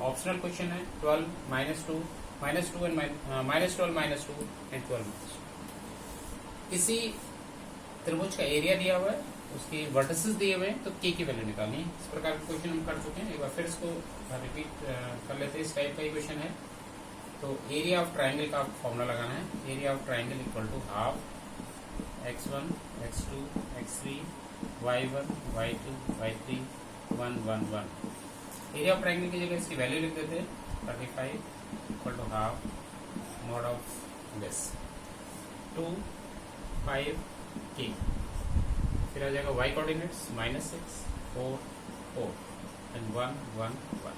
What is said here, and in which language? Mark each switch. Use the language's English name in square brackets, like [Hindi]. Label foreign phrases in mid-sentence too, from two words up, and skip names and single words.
[English] optional question है, 12, -2, -2 एंड -12, -2 एंड 12 -2। [Hindi] किसी त्रिभुज का एरिया दिया हुआ है, उसके वर्टिसेस दिए हुए हैं, तो K की वैल्यू निकालनी है। इस प्रकार के क्वेश्चन हम कर चुके हैं, एक बार फिर इसको रिपीट कर लेते हैं। इस टाइप का ही क्वेश्चन है, तो [English] area of triangle [Hindi] का फॉर्मूला लगाना है, [English] area of triangle equal to half [Hindi] x1, x2, x3, y1, y2, y3, 1, 1, 1। [English] area of triangle [Hindi] की जगह इसकी वैल्यू लिख देते हैं, 35 [English] equal to half mod of this [Hindi] 2, 5 K, फिर आ जाएगा [English] y coordinates [Hindi] -6, 4, 4 एंड 1, 1, 1।